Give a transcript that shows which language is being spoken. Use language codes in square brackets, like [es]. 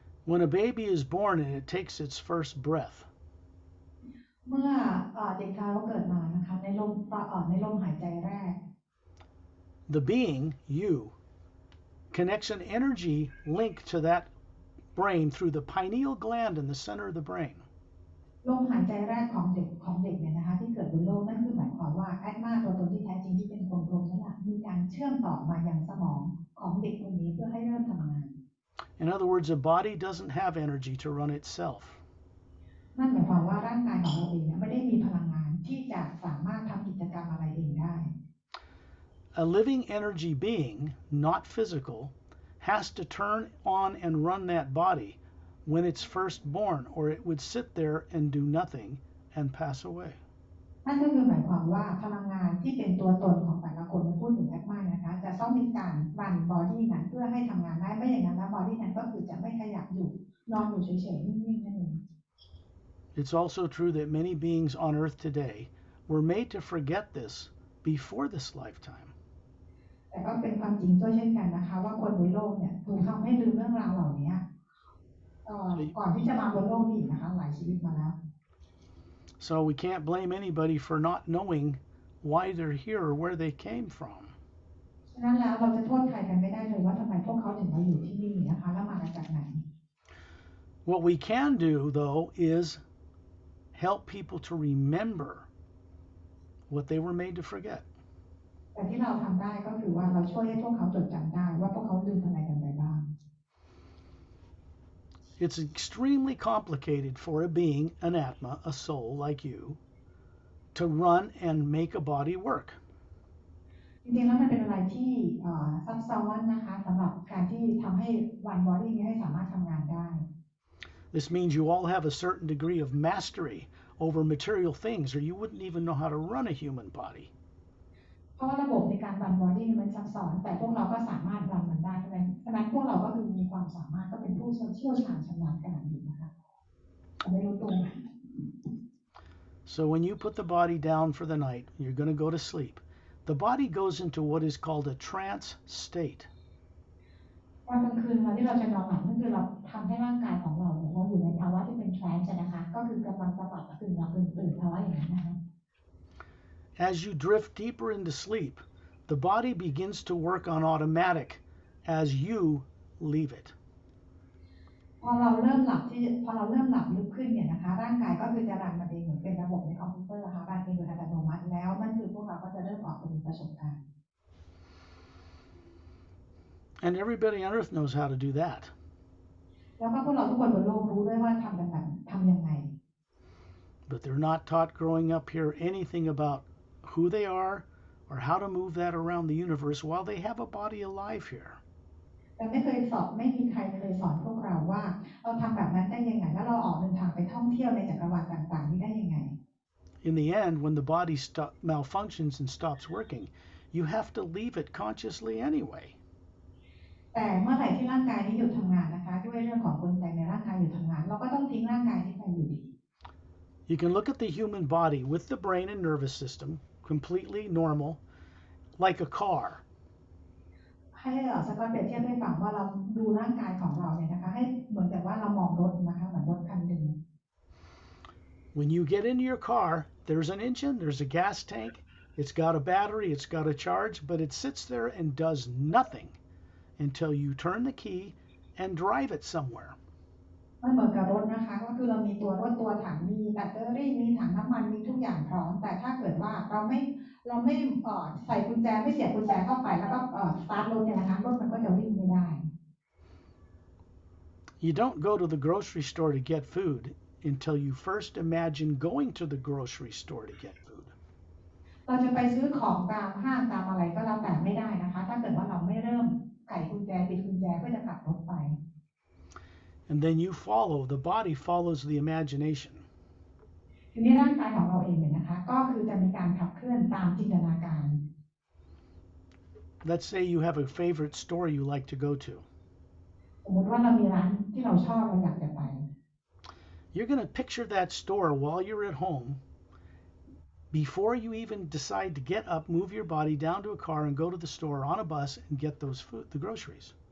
[en] When a baby is born and it takes its first breath, [th] เมื่อเด็กทารกเกิดมานะคะในลมหายใจแรก [en] the being, you, connects an energy link to that brain through the pineal gland in the center of the brain. [th] ลมหายใจแรกของเด็กเนี่ยนะคะที่เกิดบนโลกนั่นคือหมายความว่าแอดมาตัวตนที่แท้จริงที่เป็นคนโครงนั่นแหละมีการเชื่อมต่อมายังสมองของเด็กคนนี้เพื่อให้เริ่มทำงาน [en] In other words, a body doesn't have energy to run itself. [th] นั่นหมายความว่าร่างกายของเราเองไม่ได้มีพลังงานที่จะสามารถทำกิจกรรมอะไรเองได้ [en] A living energy being, not physical, has to turn on and run that body when it's first born, or it would sit there and do nothing and pass away. [th] นั่นก็คือหมายความว่าพลังงานที่เป็นตัวตนของแต่ละคนพูดถึงแอดมานะคะจะต้องมีการรันบอดี้นั้นเพื่อให้ทำงานได้ไม่อย่างนั้นแล้วบอดี้นั้นก็คือจะไม่ขยับอยู่นอนอยู่เฉยๆนิ่งๆนั่นเอง [en] It's also true that many beings on earth today were made to forget this before this lifetime. [th] แต่ก็เป็นความจริงด้วยเช่นกันนะคะว่าคนบนโลกเนี่ยถูกทำให้ลืมเรื่องราวเหล่านี้ก่อนที่จะมาบนโลกนี้นะคะหลายชีวิตมาแล้ว [en] So we can't blame anybody for not knowing why they're here or where they came from. [th] ฉะนั้นแล้วเราจะโทษใครกันไม่ได้เลยว่าทำไมพวกเขาถึงมาอยู่ที่นี่นะคะแล้วมาจากไหน [en] What we can do, though, is help people to remember what they were made to forget. [th] แต่ที่เราทำได้ก็คือว่าเราช่วยให้พวกเขาจดจำได้ว่าพวกเขาลืมอะไรกันไปบ้าง [en] It's extremely complicated for a being, an atma, a soul like you, to run and make a body work. [th] จริงๆแล้วมันเป็นอะไรที่ซับซ้อนนะคะสำหรับการที่ทำให้วันบอดี้นี้ให้สามารถทำงานได้ [en] This means you all have a certain degree of mastery over material things, or you wouldn't even know how to run a human body. [th] เพราะว่าระบบในการรันบอดี้มันซับซ้อนแต่พวกเราก็สามารถรันมันได้ฉะนั้นพวกเราก็คือมีความสามารถก็เป็นผู้เชี่ยวชาญชำนาญขนาดนี้นะคะไม่รู้ตัว [en] So when you put the body down for the night, you're going to go to sleep. The body goes into what is called a trance state. [th] ตอนกลางคืนที่เราจะนอนหลับนั่นคือเราทำให้ร่างกายของเราเราอยู่ในภาวะที่เป็นทรานส์นะคะก็คือกำลังจะหลับตื่นหลับตื่นภาวะอย่างนั้นนะคะ [en] As you drift deeper into sleep, the body begins to work on automatic as you leave it. [th] พอเราเริ่มหลับลึกขึ้นเนี่ยนะคะร่างกายก็คือจะรันมันเองเหมือนเป็นระบบในคอมพิวเตอร์ค่ะรันเองโดยอัตโนมัติแล้วนั่นคือพวกเราก็จะเริ่มออกไปมีประสบการณ์ [en] And everybody on earth knows how to do that. [th] แล้วก็พวกเราทุกคนบนโลกรู้ด้วยว่าทำยังไง [en] But they're not taught growing up here anything about who they are or how to move that around the universe while they have a body alive here. [th] แต่ไม่มีใครเคยสอนพวกเราว่าเราทำแบบนั้นได้ยังไงแล้วเราออกเดินทางไปท่องเที่ยวในจักรวาลต่างๆนี้ได้ยังไง [en] In the end, when the body malfunctions and stops working, you have to leave it consciously anyway. [th] แต่เมื่อไหร่ที่ร่างกายนี้หยุดทำงานนะคะด้วยเรื่องของกลไกในร่างกายหยุดทำงานเราก็ต้องทิ้งร่างกายนี้ไปอยู่ดี [en] You can look at the human body with the brain and nervous system completely normal, like a car. [th] ให้สกอตเปรียบเทียบให้ฟังว่าเราดูร่างกายของเราเนี่ยนะคะให้เหมือนกับว่าเรามองรถนะคะเหมือนรถคันหนึ่ง [en] When you get into your car, there's an engine, there's a gas tank, it's got a battery, it's got a charge, but it sits there and does nothing until you turn the key and drive it somewhere. [th] มันเหมือนกับรถนะคะก็คือเรามีตัวรถตัวถังมีแบตเตอรี่มีถังน้ำมันมีทุกอย่างพร้อมแต่ถ้าเกิดว่าเราไม่ใส่กุญแจไม่เสียบกุญแจเข้าไปแล้วก็สตาร์ทรถเนี่ยนะคะรถมันก็จะวิ่งไม่ได้ [en] You don't go to the grocery store to get food until you first imagine going to the grocery store to get food. [th] เราจะไปซื้อของตามห้างตามอะไรก็แล้วแต่ไม่ได้นะคะถ้าเกิดว่าเราไม่เริ่มไขกุญแจปิดกุญแจเพื่อจะขับรถไป [en] And then you follow, the body follows the imagination. [th] ทีนี้ร่างกายของเราเองเนี่ยนะคะก็คือจะมีการขับเคลื่อนตามจินตนาการ [en] Let's say you have a favorite store you like to go to. [th] สมมติว่าเรามีร้านที่เราชอบเราอยากจะไป [en] You're going to picture that store while you're at home before you even decide to get up, move your body down to a car and go to the store on a bus and get those the groceries.